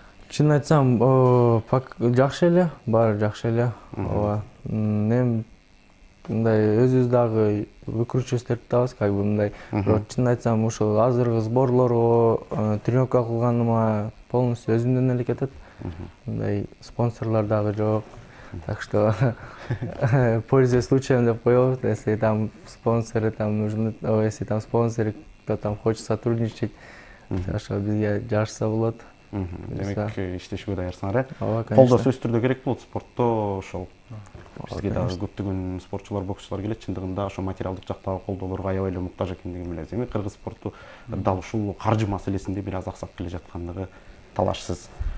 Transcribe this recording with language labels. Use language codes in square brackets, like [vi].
[ky] Чын айтсам, жакшы эле, баары жакшы эле. Ооба. Эми мындай өзүбүз дагы выкручиваемся табыз, как бы мындай. Бирок чын айтсам, ошол азыркы сборлорго тренировка кылганыма полностью өзүмдөн эле кетет. Мындай спонсорлор дагы жок. [ru] Так что пользуясь случаем [ky] деп коебуз, [ru] если там спонсоры там нужны, если там спонсоры, кто там хочет сотрудничать, [ky] ошо бизге жашса болот. Демек иштешүүгө даярсыңар, Ооба, конечно. Колдоо сөзсүз түрдө керек болот спортто ошол. Бизге дагы көптөгөн спортчулар, боксчулар келет, чындыгында ошо материалдык жактагы колдоолорго аябай эле муктаж экендигин билебиз. Эми кыргыз спорту дал ушул каржы маселесинде бир аз аксап келе жаткандыгы талашсыз.